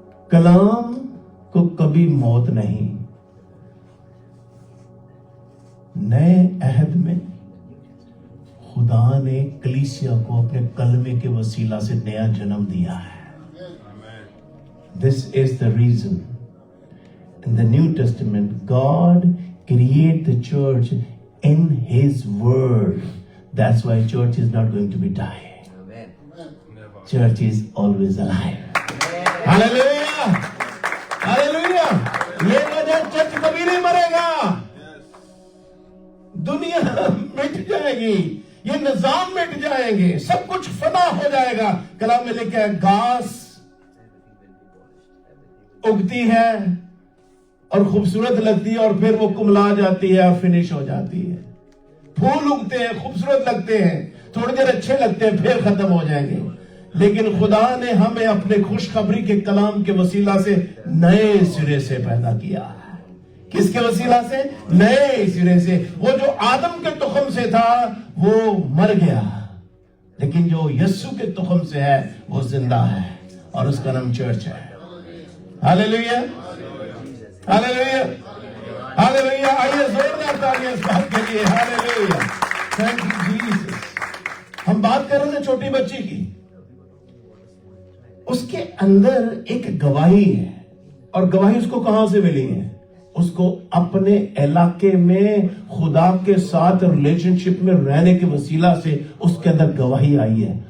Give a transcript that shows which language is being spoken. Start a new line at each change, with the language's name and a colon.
Urdu: کلام کو کبھی موت نہیں. نئے عہد میں خدا نے کلیسیا کو اپنے کلمے کے وسیلہ سے نیا جنم دیا ہے.
English: This is the reason. In the New Testament, God created the church in His Word. That's why church is not going to be dying. Church is always alive. Hallelujah! Hallelujah!
Urdu: یہ وجہ چرچ کبھی نہیں مرے گا. دنیا مٹ جائے گی، یہ نظام مٹ جائیں گے، سب کچھ فنا ہو جائے گا. کلام میں لکھا ہے گھاس اگتی ہے اور خوبصورت لگتی ہے اور پھر وہ کملا جاتی ہے اور فنش ہو جاتی ہے. پھول اگتے ہیں، خوبصورت لگتے ہیں، تھوڑی دیر اچھے لگتے ہیں، پھر ختم ہو جائیں گے. لیکن خدا نے ہمیں اپنے خوشخبری کے کلام کے وسیلہ سے نئے سرے سے پیدا کیا ہے. کس کے وسیلہ سے؟ نئے سرے سے. وہ جو آدم کے تخم سے تھا وہ مر گیا، لیکن جو یسوع کے تخم سے ہے وہ زندہ ہے، اور اس کا نام چرچ ہے. ہاللیلویا، ہاللیلویا، ہاللیلویا. آئیے زوردار تالیاں اس بات کے لیے.
English: Hallelujah, thank you Jesus.
Urdu: ہم بات کر رہے تھے چھوٹی بچی کی. اس کے اندر ایک گواہی ہے، اور گواہی اس کو کہاں سے ملی ہے؟ اس کو اپنے علاقے میں خدا کے ساتھ ریلیشن شپ میں رہنے کے وسیلہ سے اس کے اندر گواہی آئی ہے.